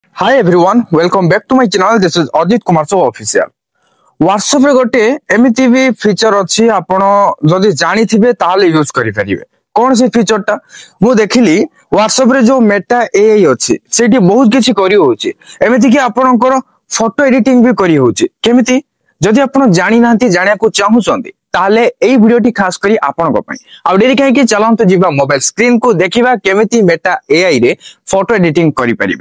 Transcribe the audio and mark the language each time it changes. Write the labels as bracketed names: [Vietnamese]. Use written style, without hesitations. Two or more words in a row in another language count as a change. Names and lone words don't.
[English] Hi everyone, welcome back to my channel. This is Ajit Kumar Show official. [Odia] WhatsApp ରେ ଗୋଟେ ଏମିତି ଭି ଫିଚର ଅଛି ଆପଣ ଯଦି ଜାଣି ଥିବେ ତାଲେ ୟୁଜ କରି ପାରିବେ। କଉନ ସେ ଫିଚର ଟା ମୁ ଦେଖିଲି WhatsApp ରେ ଯୋ ମେଟା ଏଆଇ ଅଛି ସେଥି ବହୁତ କିଛି କରି ହେଉଛି। ଏମିତି କି ଆପଣଙ୍କର [English] photo editing [Odia] ଭି କରି ହେଉଛି। କେମିତି ଯଦି ଆପଣ ଜାଣି ନାହାଁନ୍ତି ଜାଣିବା କୁ ଚାହୁଁଛନ୍ତି ତାଲେ ଏଇ ଭିଡିଓଟି ଖାସ କରି ଆପଣ କୁ ପଇ ଆ ଡେରି କାହେ କି ଚଳନ୍ତ ଜୀବା [English] mobile screen [Odia] କୁ ଦେଖିବା କେମିତି ମେଟା ଏଆଇ ରେ [English] photo editing [Odia] କରି ପାରିବେ।